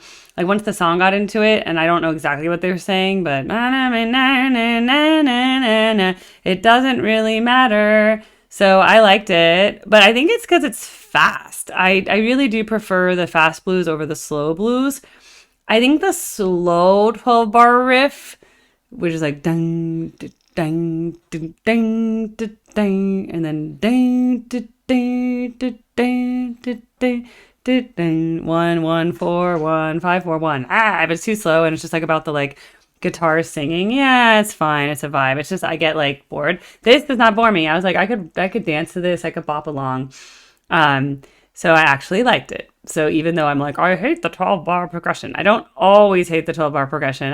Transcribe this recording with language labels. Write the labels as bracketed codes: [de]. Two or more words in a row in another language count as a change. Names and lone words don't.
[en] Like once the song got into it, and I don't know exactly what they were saying, but it doesn't really matter. So I liked it, but I think it's because it's fast. I really do prefer the fast blues over the slow blues. I think the slow 12-bar riff, which is like dang, dang, dang, dang, dang, and then dang, dang, dang, dang, dang, 1 1 4 1 5 4 1. But it's too slow, and it's just like about the like guitar singing. Yeah, it's fine. It's a vibe. It's just I get like bored. This does not bore me. I was like, I could dance to this. I could bop along. So I actually liked it. So even though I'm like, I hate the 12-bar progression, I don't always hate the 12-bar progression.